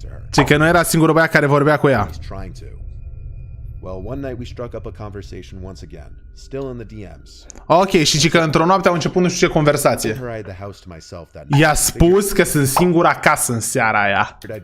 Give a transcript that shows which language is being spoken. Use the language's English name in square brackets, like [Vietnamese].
[Romanian] Ce că nu era singurul băiat care vorbea cu ea. [English] Well, one night we struck up a conversation once again, still in the DMs. [Romanian] Ok, și că într-o noapte au început nu știu ce conversație. I-a spus că sunt singur acasă în seara aia.